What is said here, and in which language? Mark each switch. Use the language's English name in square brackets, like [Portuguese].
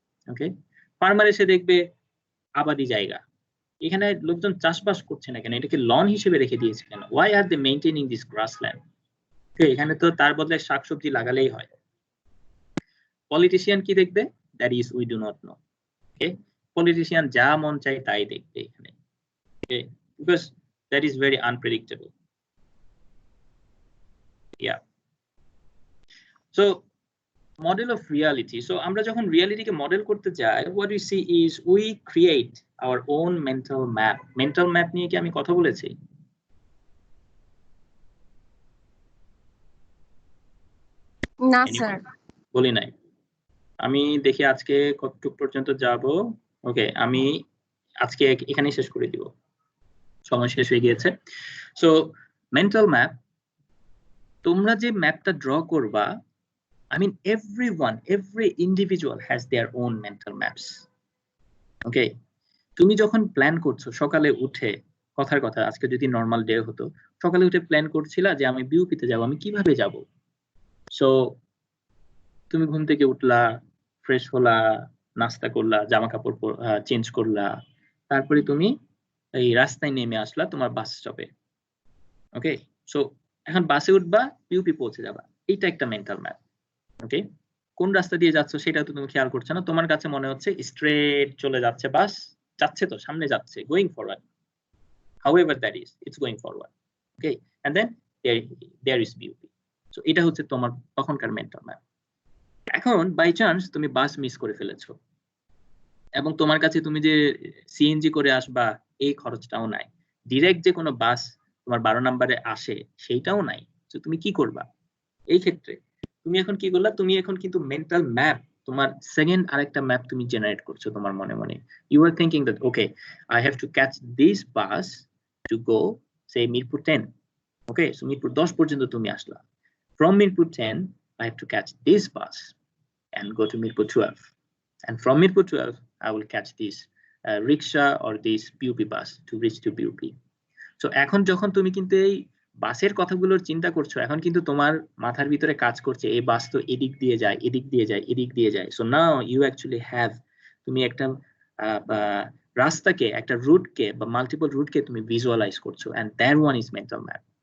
[Bangla] ওকে, farmer এসে দেখবে আবাদি জায়গা, এখানে লোকজন চাষবাস করছে না কেন, এটাকে লন হিসেবে রেখে দিয়েছে কেন, [English] Why are they maintaining this grassland? [Bangla] এখানে তো তার বদলে শাকসবজি লাগালেই হয়। পলিটিশিয়ান কি দেখবে, [English] That is we do not know. [Bangla] Okay, politician যা মন চায় তাই দেখবে এখানে, okay, [English] because that is very unpredictable. Yeah, so model of reality. So [Bangla] আমরা যখন reality কে মডেল করতে যাই, [English] what we see is we create our own mental map. [Bangla] Mental map নিয়ে কি আমি কথা বলেছি? না স্যার, বলি নাই। আমি দেখি আজকে কতটুক পর্যন্ত যাব। ওকে, আমি আজকে এখানেই শেষ করে দিব, সময় শেষ হয়ে গিয়েছে। [English] so mental map, [Bangla] তোমরা যে ম্যাপটা ড্র করবা, [English] I mean every individual has their own mental maps. [Bangla] Okay, তুমি যখন প্ল্যান করছো সকালে উঠে, কথার কথা আজকে যদি নরমাল ডে হতো, সকালে উঠে প্ল্যান করছিলা যে আমি বিউপিতে যাব, আমি কিভাবে যাব। সো তুমি ঘুম থেকে উঠলা, ফ্রেশ হলা, নাস্তা করলা, জামা কাপড় চেঞ্জ করলা, তারপরে তুমি এই রাস্তায় নেমে আসলা তোমার বাস স্টপে। ওকে, সো এখন বাসে উঠবা, পিউপি পৌঁছে যাবা, এইটা একটা মেন্টাল ম্যাপ। ওকে, কোন রাস্তা দিয়ে যাচ্ছ সেটা তো তুমি খেয়াল করছো না, তোমার কাছে মনে হচ্ছে স্ট্রেট চলে যাচ্ছে বাস, যাচ্ছে তো সামনে যাচ্ছে, [English] Going forward, however that is, it's going forward. Okay, and then there is beauty. [Bangla] So এটা হচ্ছে তোমার তখনকার মেন্টাল ম্যাপ। এখন বাই চান্স তুমি বাস মিস করে ফেলেছো এবং তোমার কাছে তুমি যে সিএনজি করে আসবা এই খরচটাও নাই, ডিরেক্ট যে কোনো বাস তোমার 12 নম্বরে আসে সেইটাও নাই, তো তুমি কি করবা এই ক্ষেত্রে? তুমি এখন কি করলা, তুমি এখন কিন্তু মেন্টাল ম্যাপ, তোমার সেকেন্ড আরেকটা ম্যাপ তুমি জেনারেট করছো তোমার মনে মনে। [English] You are thinking that okay, I have to catch this bus to go say Mirpur 10. Okay, so Mirpur 10 [Bangla] পর্যন্ত তুমি আসলা, [English] from Mirpur 10 I have to catch this bus and go to Mirpur 12, and from Mirpur 12 I will catch this rickshaw or this BUP bus to reach to BUP. [Bangla] So এখন যখন তুমি কিন্তু এই বাসের কথাগুলোর চিন্তা করছো, এখন কিন্তু তোমার মাথার ভিতরে কাজ করছে এই বাস তো এদিক দিয়ে যায়, এদিক দিয়ে যায়, এদিক দিয়ে যায়। [English] so now you actually have, [Bangla] তুমি একটা রাস্তাকে, একটা রুটকে বা মাল্টিপল রুটকে তুমি ভিজুয়ালাইজ করছো, [English] And that one is mental map.